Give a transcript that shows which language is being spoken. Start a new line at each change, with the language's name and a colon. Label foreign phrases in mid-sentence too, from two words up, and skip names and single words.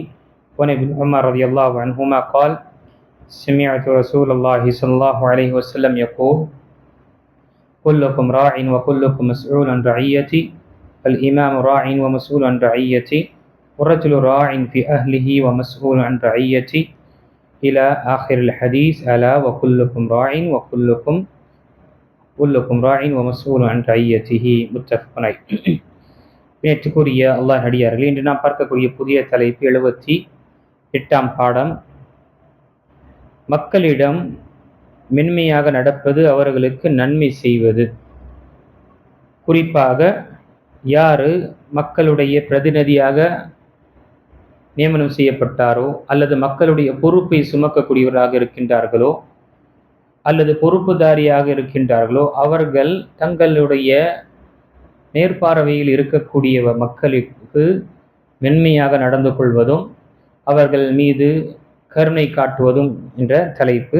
Arabic: وعن ابن عمر رضي الله عنهما قال: سمعت رسول الله صلى الله عليه وسلم يقول: كلكم راع وكلكم مسؤول عن رعيتي، الإمام راع ومسؤول عن رعيتي، والرجل راع في أهله ومسؤول عن رعيتي إلى آخر الحديث. ألا وكلكم راع وكلكم راع ومسؤول عن رعيته. متفق عليه.
Tamil: நேற்றுக்குரிய அல்லாஹ் அடியார்களே, இன்று நாம் பார்க்கக்கூடிய புதிய தலைப்பு 78ஆம் பாடம். மக்களிடம் மென்மையாக நடப்பது, அவர்களுக்கு நன்மை செய்வது. குறிப்பாக யாரு மக்களுடைய பிரதிநிதியாக நியமனம் செய்யப்பட்டாரோ அல்லது மக்களுடைய பொறுப்பை சுமக்கக்கூடியவராக இருக்கின்றார்களோ அல்லது பொறுப்புதாரியாக இருக்கின்றார்களோ அவர்கள் தங்களுடைய நேர்பார்வையில் இருக்கக்கூடிய மக்களுக்கு மென்மையாக நடந்து கொள்வதும் அவர்கள் மீது கருணை காட்டுவதும் என்ற தலைப்பு.